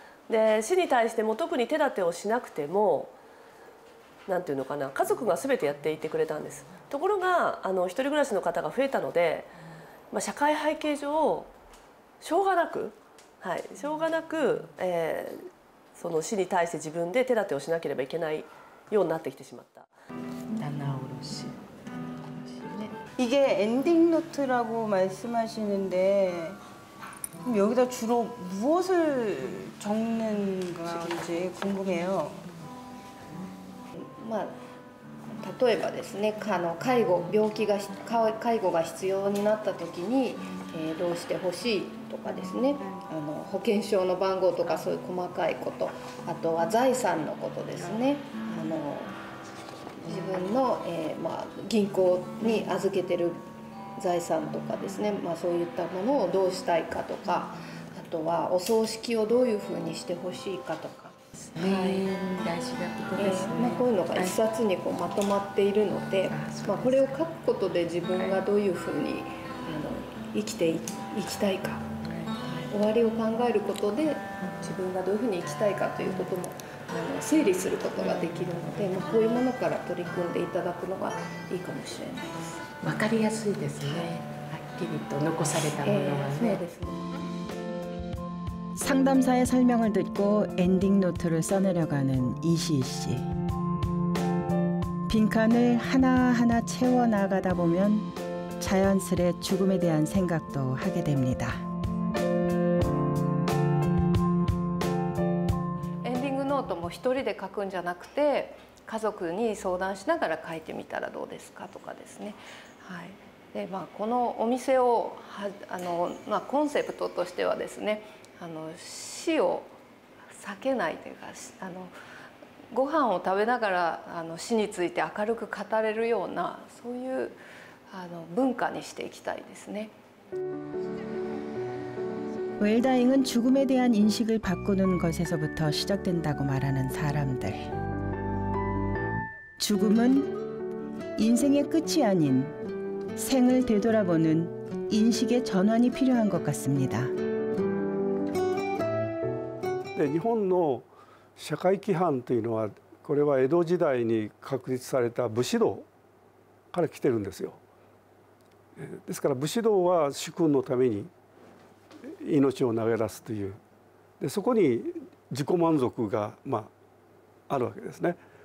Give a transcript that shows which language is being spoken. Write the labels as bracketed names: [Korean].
[Japanese] で死に対しても特に手立てをしなくてもなんていうのかな、家族が全てやっていてくれたんです。ところが一人暮らしの方が増えたので、社会背景上しょうがなく、その死に対して自分で手立てをしなければいけないようになってきてしまった。 [Korean] 이게 엔딩 노트라고 말씀하시는데 그럼 여기다 주로 무엇을 적는 건지 궁금해요. [Japanese] 例えばですね、介護が必要になった時に、どうしてほしいとかですね、保険証の番号とかそういう細かいこと、あとは財産のことですね。自分の、銀行に預けてる財産とかですね、そういったものをどうしたいかとか、あとはお葬式をどういうふうにしてほしいかとか、大事なことですね。こういうのが一冊にまとまっているので、これを書くことで自分がどういうふうに生きていきたいか、終わりを考えることで自分がどういうふうに生きたいかということも整理することができるので、こういうものから取り組んでいただくのがいいかもしれないです。わかりやすいですね。はっきりと残されたものがね。そうですね。 [Korean] 상담사의 설명을 듣고 엔딩 노트를 써내려가는 이시희 씨. 빈칸을 하나하나 채워나가다 보면 자연스레 죽음에 대한 생각도 하게 됩니다. [Japanese] エンディングノートも一人で書くんじゃなくて、家族に相談しながら書いてみたらどうですかとかですね。でこのお店をコンセプトとしてはですね、死を避けないというか、ご飯を食べながら死について明るく語れるようなそういう文化にしていきたいですね。 [Korean] 웰다잉은 죽음에 대한 인식을 바꾸는 것에서부터 시작된다고 말하는 사람들. 죽음은 인생의 끝이 아닌 생을 되돌아보는 인식의 전환이 필요한 것 같습니다. [Japanese] 日本の社会規範というのはこれは江戸時代に確立された武士道から来てるんですよ。ですから武士道は主君のために命を投げ出すというでそこに自己満足があるわけですね。